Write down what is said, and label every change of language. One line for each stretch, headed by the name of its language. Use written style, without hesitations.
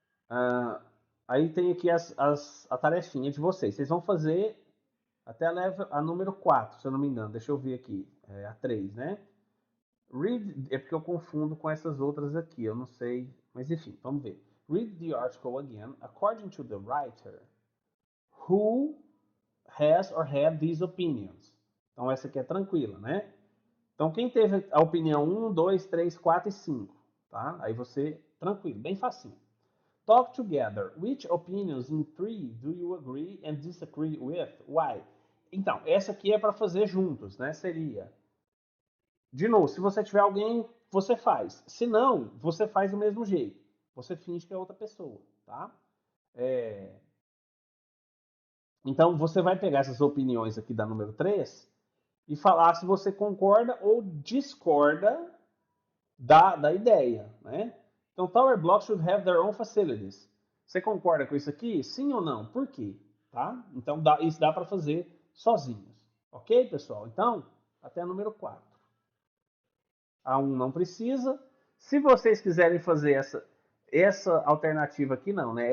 Portuguese: Ah, aí tem aqui a tarefinha de vocês. Vocês vão fazer até a número 4, se eu não me engano. Deixa eu ver aqui. A 3, né? Read, é porque eu confundo com essas outras aqui, eu não sei. Mas enfim, vamos ver.
English: Read the article again. According to the writer, who has or had these opinions?
Portuguese: Então essa aqui é tranquila, né? Então quem teve a opinião 1, 2, 3, 4 e 5, tá? Aí você, tranquilo, bem facinho.
English: Talk together. Which opinions in three do you agree and disagree with? Why?
Portuguese: Então, essa aqui é para fazer juntos, né? Seria. De novo, se você tiver alguém, você faz. Se não, você faz do mesmo jeito. Você finge que é outra pessoa, tá? É... Então, você vai pegar essas opiniões aqui da número 3 e falar se você concorda ou discorda da ideia, né?
English: Então, tower blocks should have their own facilities.
Portuguese: Você concorda com isso aqui? Sim ou não? Por quê? Tá? Então, isso dá para fazer sozinhos. Ok, pessoal? Então, até a número 4. A 1 não precisa. Se vocês quiserem fazer essa alternativa aqui, não, né?